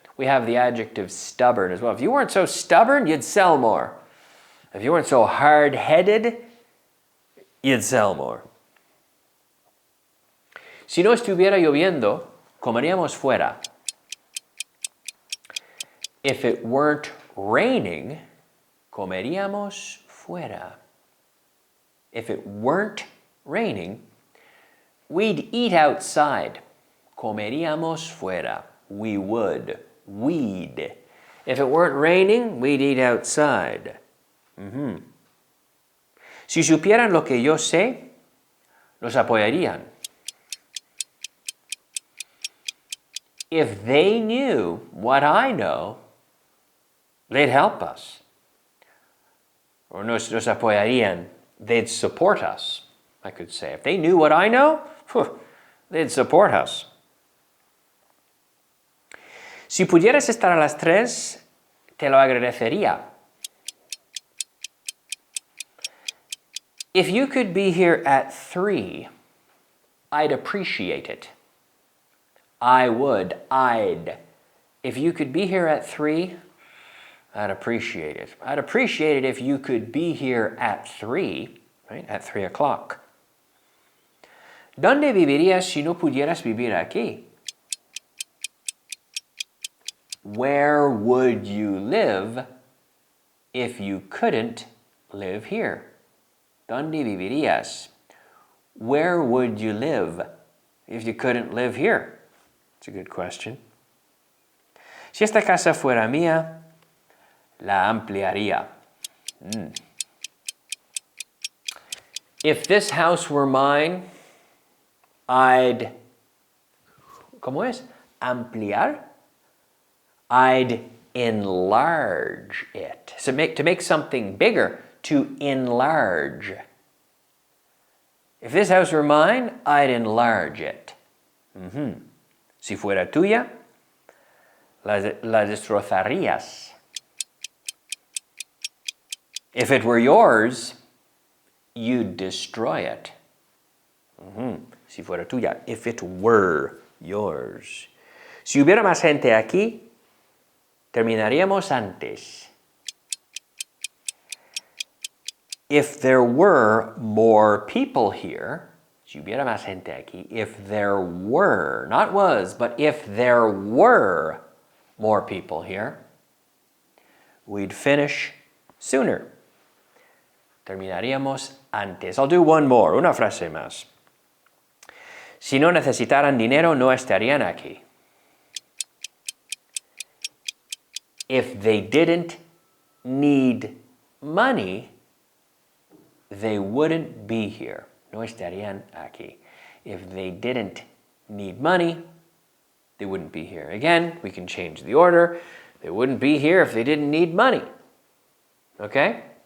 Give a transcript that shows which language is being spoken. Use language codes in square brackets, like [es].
[en] We have the adjective stubborn as well. If you weren't so stubborn, you'd sell more. If you weren't so hard-headed, you'd sell more. [es] Si no estuviera lloviendo, comeríamos fuera. [en] If it weren't raining, [es] comeríamos fuera. [en] If it weren't raining, we'd eat outside. [es] Comeríamos fuera. [en] We would. We'd. If it weren't raining, we'd eat outside. [es] Si supieran lo que yo sé, los apoyarían. [en] If they knew what I know, they'd help us. Or [es] nos apoyarían. [en] They'd support us, I could say. If they knew what I know, they'd support us. [es] Si pudieras estar a las 3, te lo agradecería. [en] If you could be here at 3, I'd appreciate it. I would, I'd. If you could be here at 3, I'd appreciate it. I'd appreciate it if you could be here at 3, right? At 3 o'clock. [es] ¿Dónde vivirías si no pudieras vivir aquí? [en] Where would you live if you couldn't live here? [es] ¿Dónde vivirías? [en] Where would you live if you couldn't live here? It's a good question. [es] Si esta casa fuera mía, la ampliaría. [en] If this house were mine, I'd... [es] ¿Cómo es? Ampliar? [en] I'd enlarge it. So to make something bigger, to enlarge. If this house were mine, I'd enlarge it. [es] Si fuera tuya, la destrozarías. [en] If it were yours, you'd destroy it. [es] Si fuera tuya, [en] if it were yours. [es] Si hubiera más gente aquí, terminaríamos antes. [en] If there were more people here, [es] si hubiera más gente aquí, [en] if there were, not was, but if there were more people here, we'd finish sooner. [es] Terminaríamos antes. [en] I'll do one more, [es] una frase más. Si no necesitaran dinero, no estarían aquí. [en] If they didn't need money, they wouldn't be here. [es] No estarían aquí. [en] If they didn't need money, they wouldn't be here. Again, we can change the order. They wouldn't be here if they didn't need money. Okay?